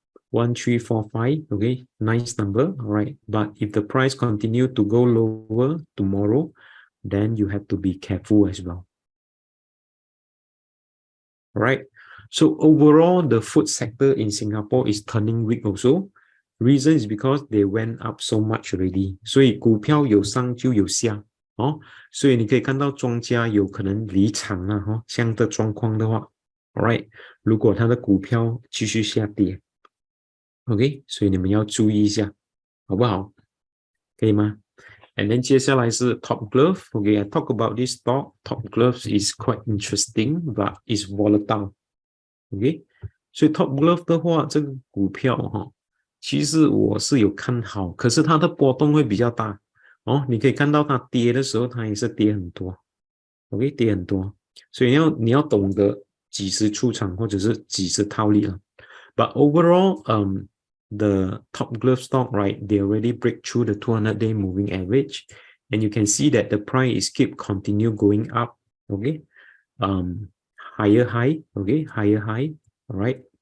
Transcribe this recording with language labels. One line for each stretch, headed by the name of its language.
English: 1345. Okay, nice number. All right, but if the price continue to go lower tomorrow, then you have to be careful as well. All right, so overall the food sector in Singapore is turning weak also. Reason is because they went up so much already.
Chinese: 所以股票有上就有下哦，所以你可以看到庄家有可能离场啊，哦，这样的状况的话 ，
English: All right，
Chinese: 如果它的股票继续下跌。 OK， 所以你们要注意一下，好不好？可以吗
English: ？And then
Chinese: 接下来是
English: Top Glove。 OK，I talk about this stock. Top Glove is quite interesting, but is volatile.
Chinese: OK，所以 Top Glove 的话，这个股票哈，其实我是有看好，可是它的波动会比较大哦。你可以看到它跌的时候，它也是跌很多。OK，跌很多，所以你要懂得几时出场或者是几时套利了。
English: But overall, the top glove stock, right, they already break through the 200-day moving average, and you can see that the price keep continue going up. Okay, higher high. Okay, higher high. All right.